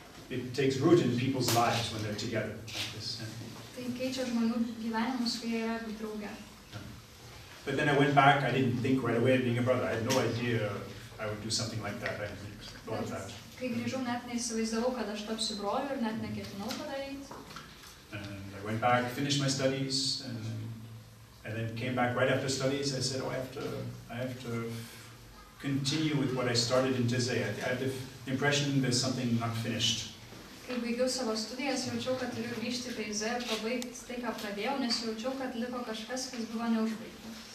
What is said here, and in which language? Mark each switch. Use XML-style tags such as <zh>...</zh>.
<en>It takes root in people's lives when they're together like this.</en> <lt>Tai keičia žmonių gyvenimus, kai jie yra drauge.</lt> <en>But then I went back. I didn't think right away of being a brother. I had no idea I would do something like that. I hadn't thought of that.</en> <lt>Kai grįžau, net neįsivaizdavau, kad aš tapsiu broliu ir net neketinau padaryti.</lt> <en>And I went back, finished my studies, and then came back right after studies. I said, oh, I have to continue with what I started in Taize. I had the impression there's something not finished.</en> <lt>Kai baigiau savo studijas, jaučiau, kad turiu grįžti į Taize ir pabaigti tai, ką pradėjau, nes jaučiau, kad liko kažkas, kas buvo neužbaigta.</lt>